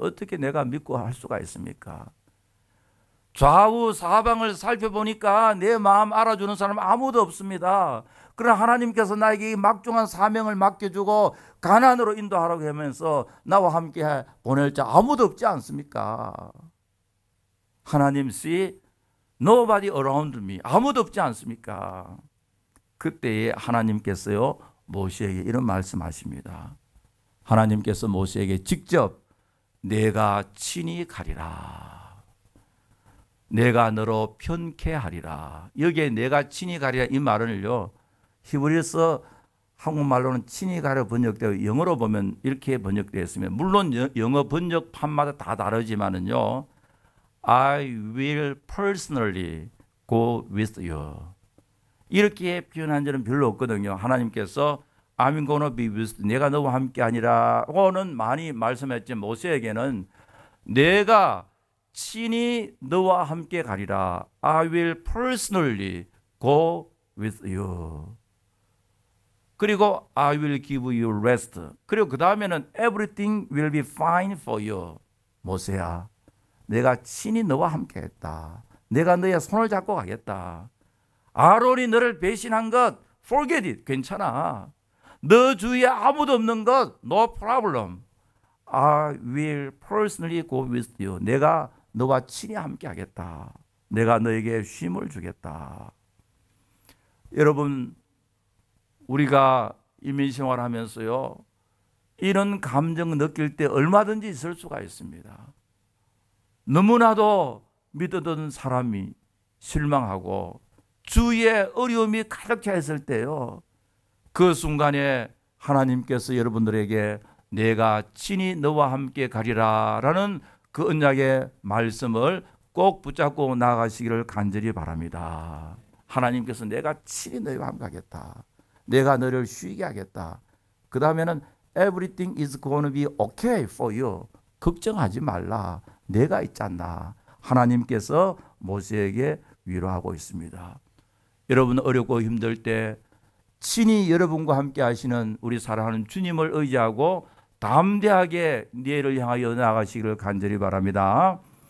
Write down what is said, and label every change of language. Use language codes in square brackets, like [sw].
[ko] 어떻게 내가 믿고 할 수가 있습니까? 좌우 사방을 살펴보니까 내 마음 알아주는 사람 아무도 없습니다. 그러나 하나님께서 나에게 막중한 사명을 맡겨주고 가나안으로 인도하라고 하면서 나와 함께 보낼 자 아무도 없지 않습니까? [en] 하나님, see, nobody around me. [ko] 아무도 없지 않습니까? 그때에 하나님께서요, 모세에게 이런 말씀하십니다. 하나님께서 모세에게 직접 내가 친히 가리라. 내가 너로 편케 하리라. 여기에 내가 친히 가리라 이 말은요, 히브리서 한국말로는 친히 가려 번역되어 영어로 보면 이렇게 번역되어 있으면, 물론 영어 번역판마다 다 다르지만은요, [en] I will personally go with you. [ko] 이렇게 표현한 적은 별로 없거든요. 하나님께서 [en] I'm gonna be with you. [ko] 내가 너와 함께 아니라고는 많이 말씀했지, 모세에게는 내가 친히 너와 함께 가리라. [en] I will personally go with you. [ko] 그리고 [en] I will give you rest. [ko] 그리고 그 다음에는 [en] everything will be fine for you. [ko] 모세야, 내가 친히 너와 함께 했다. 내가 너의 손을 잡고 가겠다. 아론이 너를 배신한 것 [en] forget it. [ko] 괜찮아. 너 주위에 아무도 없는 것 [en] no problem. I will personally go with you. [ko] 내가 너와 친히 함께 하겠다. 내가 너에게 쉼을 주겠다. 여러분, 우리가 이민생활 하면서요, 이런 감정 느낄 때 얼마든지 있을 수가 있습니다. 너무나도 믿었던 사람이 실망하고 주위에 어려움이 가득 차 있을 때요, 그 순간에 하나님께서 여러분들에게 내가 친히 너와 함께 가리라 라는 그 언약의 말씀을 꼭 붙잡고 나아가시기를 간절히 바랍니다. 하나님께서 내가 친히 너희와 함께 하겠다. 내가 너를 쉬게 하겠다. 그 다음에는 [en] everything is going to be okay for you. [ko] 걱정하지 말라. 내가 있잖아. 하나님께서 모세에게 위로하고 있습니다. 여러분 어렵고 힘들 때 친히 여러분과 함께 하시는 우리 사랑하는 주님을 의지하고 담대하게 내일을 향하여 나아가시기를 간절히 바랍니다.